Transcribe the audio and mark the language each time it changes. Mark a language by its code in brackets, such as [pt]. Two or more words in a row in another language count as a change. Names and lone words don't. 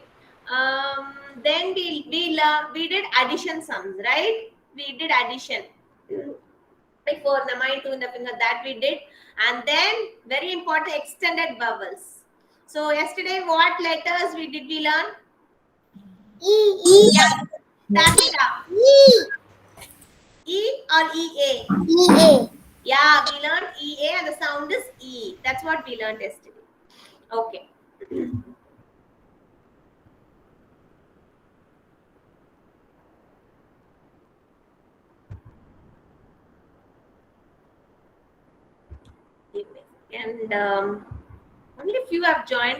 [en] Then we did addition sums, right? We did addition before the mind to the finger that we did, and then very important extended vowels. So yesterday, what letters we learn? E. Yeah, Tarshika. E. E or EA? E. Yeah, we learned EA and the sound is E. That's what we learned yesterday. Okay. And only a few have joined.